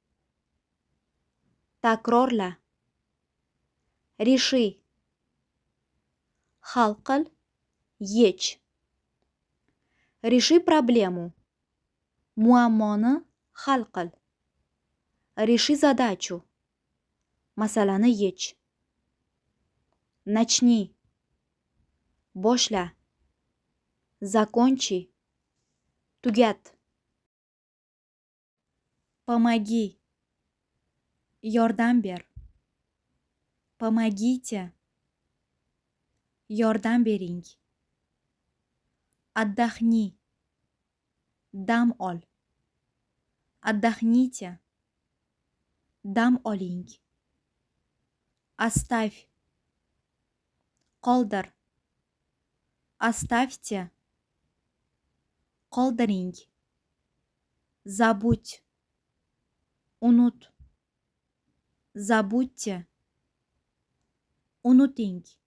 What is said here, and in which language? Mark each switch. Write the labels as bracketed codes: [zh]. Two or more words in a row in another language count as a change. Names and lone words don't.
[uz] Takrorla. Реши. Hal qil. Yech. [ru] Реши проблему. [uz] Muammoni hal qil. [ru] Реши задачу. [uz] Masalani yech. [ru] Начни. Boshla. Закончи. Tugat. Помоги. [uz] Yordam ber. Помогите. Yordam bering. Отдохни. Dam ol. Отдохните. Dam oling. [ru] Оставь. Qoldir. Оставьте. Qoldiring. Забудь. Unut. Забудьте. Unuting.